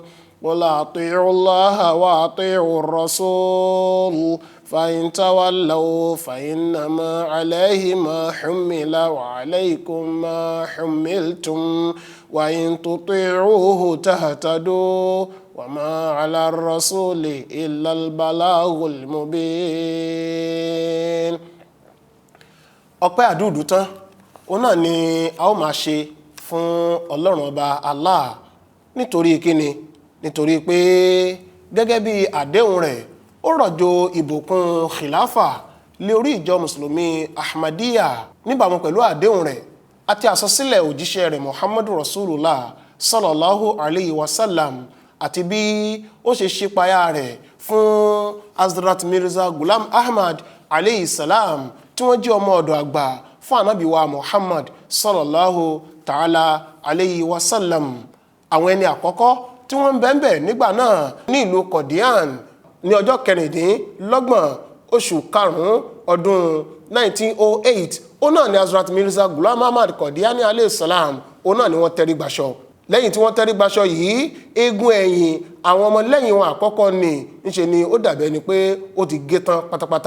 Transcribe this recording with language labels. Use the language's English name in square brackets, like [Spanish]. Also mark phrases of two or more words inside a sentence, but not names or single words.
[Arabic] قل أطيعوا الله وأطيعوا الرسول فإن تولوا فإنما عليه ما حمل وعليكم ما حملتم وإن تطيعوه تهتدوا وما على الرسول إلا البلاغ المبين. [Yoruba] ọpẹ́ àdúdú tán òun náà ni a ó máa ṣe fún Ọlọ́run ọba Allah nítorí kíni nítorí pé gẹ́gẹ́ bí àdéhùn rẹ̀ ó rọ̀jò ìbùkún khilafa lé orí ìjọ mùsùlùmí Ahmadiyya níbàámu pẹ̀lú àdéhùn rẹ̀ àti àsọsílẹ̀ òjíṣẹ́ rẹ̀ [Arabic] محمد رسول الله صلى الله عليه وسلم [Yoruba] àti bí ó ṣe ṣípayá rẹ̀ fún Hazrat Mirza Ghulam Ahmad [Arabic] عليه السلام [Yoruba] tí wọ́n jẹ́ ọmọ ọ̀dọ̀ àgbà fún ànábì wa Muhammad [Arabic] صلى الله تعالى عليه وسلم. [Yoruba] àwọn ẹni àkọ́kọ́ tí wọ́n ń bẹ́ẹ̀ nígbà náà ní ìlú Qadian ní ọjọ́ 26 oṣù karùn-ún ọdún 1908 ó náà ni Hazrat Mirza Ghulam Ahmad Qadiani [Arabic] عليه السلام [Yoruba] ó náà ni wọ́n tẹrí gbaṣọ. lẹ́yìn tí wọ́n tẹrí gbaṣọ yìí eegun ẹ̀yìn àwọn ọmọ lẹ́yìn wọn àkọ́kọ́ ni ńṣe ni ó dàbẹ́ ni pé ó ti gé tán pátápátá.